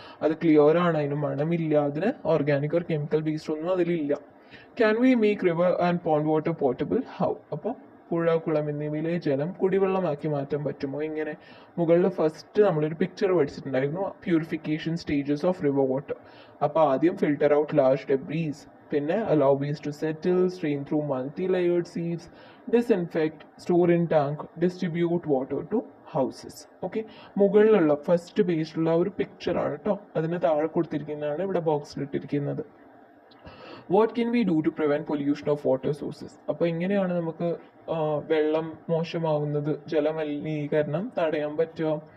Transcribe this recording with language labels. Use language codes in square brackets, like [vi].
[ml] അത് ക്ലിയർ ആണ്, അതിന് മണമില്ല, അതിന് ഓർഗാനിക് ഓർ കെമിക്കൽ വേസ്റ്റ് ഒന്നും അതിലില്ല. [en] Can we make river and pond water portable? How? [ml] അപ്പോൾ പുഴ, കുളം എന്നിവയിലെ ജലം കുടിവെള്ളമാക്കി മാറ്റാൻ പറ്റുമോ? ഇങ്ങനെ മുകളിൽ ഫസ്റ്റ് നമ്മളൊരു picture പഠിച്ചിട്ടുണ്ടായിരുന്നു, [en] Purification stages of river water. [ml] അപ്പോൾ ആദ്യം [en] Filter out large debris, പിന്നെ allow waste to settle, strain through multi-layered sieves, disinfect, store in tank, distribute water to houses. [ml] Okay, മുകളിലുള്ള ഫസ്റ്റ് പേജിലുള്ള ഒരു പിക്ചറാണ് കേട്ടോ, അതിന് താഴെ കൊടുത്തിരിക്കുന്നതാണ് ഇവിടെ ബോക്സിലിട്ടിരിക്കുന്നത്. [en] What can we do to prevent pollution of water sources? [ml] അപ്പോൾ എങ്ങനെയാണ് നമുക്ക് വെള്ളം മോശമാവുന്നത്, ജലമലിനീകരണം തടയാൻ പറ്റുക?